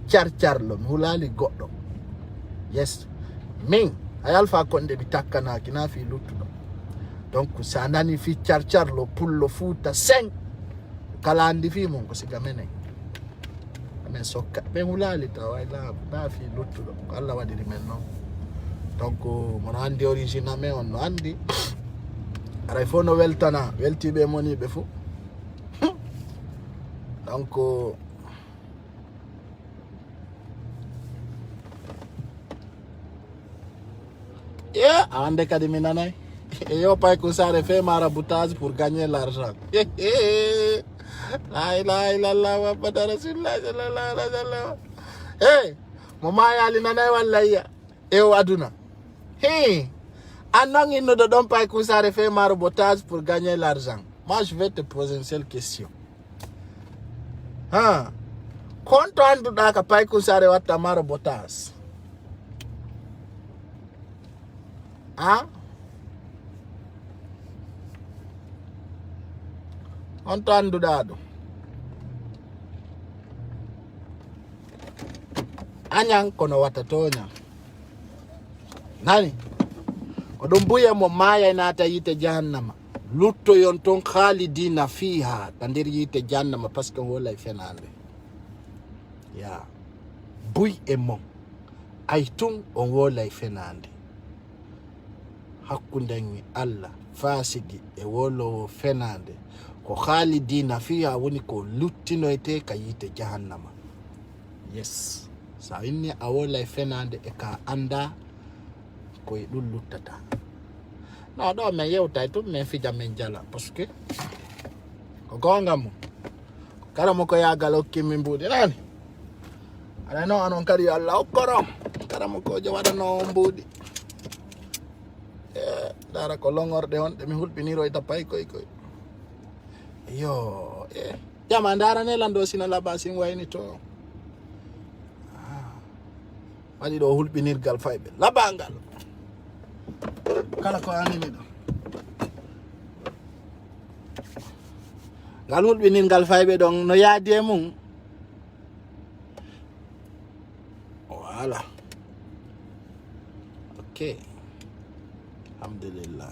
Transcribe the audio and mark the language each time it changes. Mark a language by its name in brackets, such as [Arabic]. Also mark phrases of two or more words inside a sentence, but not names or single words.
[Fula] carcarlo mi hulali goɗɗo yes min hay alpha konde mi takkanaki na fi luttuɗo donc sa nani fi carcarlo pullo fuuta 5 kala andi fi mon ko siga menen amen sokka ɓe hulali tawa na fi luttuɗo ko Allah waɗiri men noon donc mono andi origine amen on no andi aray fo no weltana weltiɓe moniɓe fo donc ande kadi mi nanay yo Païkousare [French] fait maraboutage pour gagner l'argent [Arabic] لا إله إلا الله محمد رسول الله صلى الله عليه وسلم [Fula] mo mayali nanay wallaya o aduna anon innoɗo ɗon Païkousare [French] fait maraboutage pour gagner l'argent. Moi je vais te poser une seule question [Fula] konto anduɗa ka Païkousare watta maraboutage on to anduɗa ɗum añan kono watta toña nani ko ɗum buya mo maya nata yite jahannama luttoyon ton [Arabic] خالدين فيها [Fula] ta nder yite jahannama [French] par ce que [Fula] wolay fenande ya buy e mon ay tun on wolay fenande hakkundenmi Allah fasigi e wolowo fenande ko [Arabic] خالدين فيها [Fula] woni ko luttinoyte ka yite jahannama yes sa inni a wolay fenande e ka anda koye ɗum luttata no ɗo min yewtay tum min fija min jala [French] par ce que [Fula] ko gongam mum kala mo ko yagal hokkimi mbuuɗi nani aɗa no anon kadi Allah hokkorom kala mo ko je waɗano mbuuɗi dara ko longorde on ɗe mi hulɓiniroyta pay koy yo jama darane lando sina laba sin wayni to waɗi ɗo hulɓinirgal fayɓe labangal kala ko animi ɗo ngal hulɓinirgal fayɓe ɗon no yaadi e mum voilà ok alhamdulillah